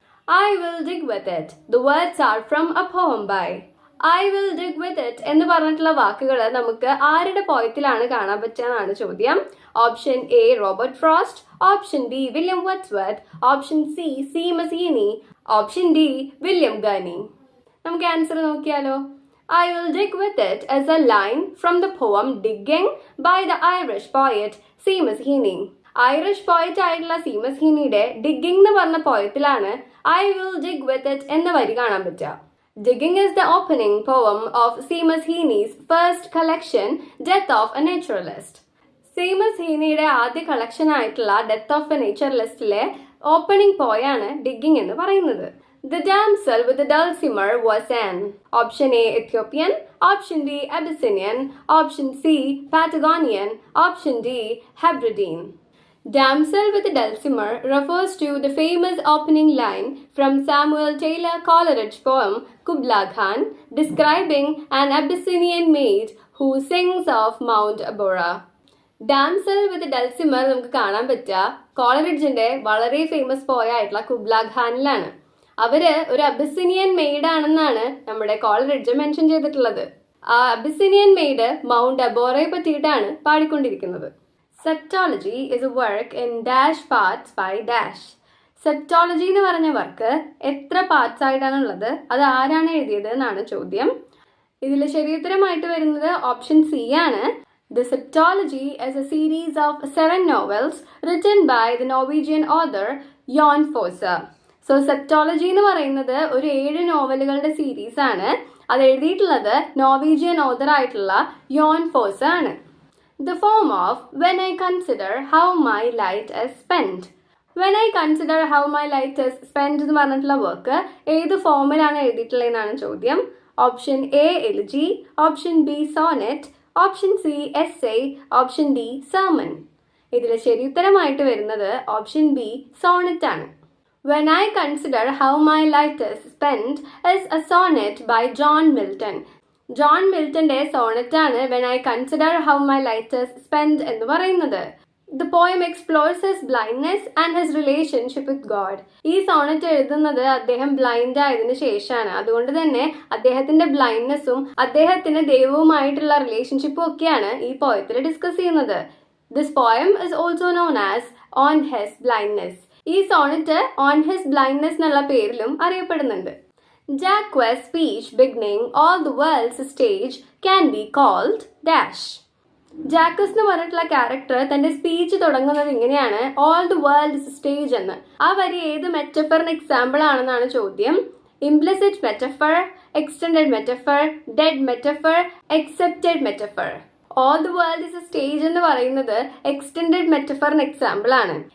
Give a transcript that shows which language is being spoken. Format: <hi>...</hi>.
<en>I will dig with it, the words are from a poem by.</en> <ml>I will dig with it എന്ന് പറഞ്ഞിട്ടുള്ള വാക്കുകൾ നമുക്ക് ആരുടെ പോയത്തിലാണ് കാണാൻ പറ്റുകയെന്നാണ് ചോദ്യം. Option A Robert frost, option B William വർഡ്സ്വർത്ത്, option C Seamus ഹീനി, option D William ഗർനി. നമുക്ക് answer നോക്കിയാലോ.</ml> <en>I will dig with it as a line from the poem Digging by the Irish poet Seamus Heaney.</en> <ml>Irish poet ആയിട്ടുള്ള Seamus ഹീനിയുടെ ഡിഗിംഗ് എന്ന് പറഞ്ഞ പോയത്തിലാണ്</ml> <en>I will dig with it</en> <ml>എന്ന വരി കാണാൻ പറ്റുക.</ml> <en>Digging is the opening poem of Seamus Heaney's first collection, Death of a Naturalist.</en> <ml>Seamus ഹീനിയുടെ ആദ്യ collection ആയിട്ടുള്ള death of A നേച്ചറലിസ്റ്റിലെ opening പോയാണ് ഡിഗിംഗ് എന്ന് പറയുന്നത്.</ml> <en>The damsel with the dulcimer was an. Option A Ethiopian, option B Abyssinian, option C Patagonian, option D Hebridean. Damsel with the dulcimer refers to the famous opening line from Samuel Taylor Coleridge's poem Kubla Khan, describing an Abyssinian maid who sings of Mount Abora.</en> <ml>Damsel വിത്ത് ഡൽസിമർ നമുക്ക് കാണാൻ പറ്റുക കോളറിഡ്ജിന്റെ വളരെ famous പോയ ആയിട്ടുള്ള കുബ്ല ഖാനിലാണ്. അവര് ഒരു അബിസിനിയൻ made ആണെന്നാണ് നമ്മുടെ കോളറിഡ്ജ് മെൻഷൻ ചെയ്തിട്ടുള്ളത്. ആ അബിസിനിയൻ മെയ്ഡ് മൗണ്ട് അബോറയെ പറ്റിയിട്ടാണ് പാടിക്കൊണ്ടിരിക്കുന്നത്.</ml> <en>Septology is a work in dash parts by dash.</en> <ml>സെപ്റ്റോളജി എന്ന് പറഞ്ഞ വർക്ക് എത്ര പാർട്സ് ആയിട്ടാണുള്ളത്, അത് ആരാണ് എഴുതിയത് എന്നാണ് ചോദ്യം. ഇതിൽ ശരിയുത്തരമായിട്ട് വരുന്നത് ഓപ്ഷൻ സി ആണ്.</ml> <en>The Septology is a series of 7 novels written by the Norwegian author Jon Fosse.</en> <ml>So Septology എന്ന് പറയുന്നത് ഒരു 7 നോവലുകളുടെ സീരീസ് ആണ്. അത് എഴുതിയിട്ടുള്ളത് നോർവീജിയൻ ഓഥർ ആയിട്ടുള്ള യോൺ ഫോസ ആണ്.</ml> <en>The form of when I consider how my light is spent. When I consider how my light is spent</en> <ml>എന്ന് പറഞ്ഞിട്ടുള്ള വർക്ക് ഏത് ഫോമിലാണ് എഴുതിയിട്ടുള്ളതെന്നാണ് ചോദ്യം. Option A elegy, option B Sonet, option C essay, option D sermon. ഇതിൽ ശരിയുത്തരമായിട്ട് വരുന്നത് option B Sonet ആണ്.</ml> <en>When I consider how my life is spent is a sonnet by John Milton.</en> <ml>John മിൽട്ടന്റെ Sonet ആണ്</ml> <en>When I consider how my life is spent</en> <ml>എന്ന് പറയുന്നത്.</ml> <en>The poem explores his blindness and his relationship with God.</en> <ml>ഈ Sonet എഴുതുന്നത് അദ്ദേഹം blind ആയതിനു ശേഷമാണ്. അതുകൊണ്ട് തന്നെ അദ്ദേഹത്തിന്റെ ബ്ലൈൻഡ്നെസ്സും അദ്ദേഹത്തിന് ദൈവവുമായിട്ടുള്ള റിലേഷൻഷിപ്പും ഒക്കെയാണ് ഈ പോയത്തിൽ ഡിസ്കസ് ചെയ്യുന്നത്.</ml> <en>This poem is also known as on his blindness.</en> <ml>ഈ സോണറ്റ് ഓൺ ഹിസ് ബ്ലൈൻഡ്നെസ് എന്നുള്ള പേരിലും അറിയപ്പെടുന്നുണ്ട്.</ml> <en>Jacques' speech beginning all the world's stage can be called dash.</en> <ml>Jacques എന്ന് പറഞ്ഞിട്ടുള്ള ക്യാരക്ടർ തന്റെ സ്പീച്ച് തുടങ്ങുന്നത് ഇങ്ങനെയാണ്,</ml> <en>all the world stage</en> <ml>എന്ന്. ആ വരി ഏത് മെറ്റഫറിന് എക്സാമ്പിൾ ആണെന്നാണ് ചോദ്യം. Implicit metaphor, extended metaphor, dead metaphor, excepted metaphor.</ml> <en>all the world is a stage</en> <ml>എന്ന് പറയുന്നത് എക്സ്റ്റെൻഡഡ് മെറ്റഫറിന് എക്സാമ്പിൾ ആണ്.</ml>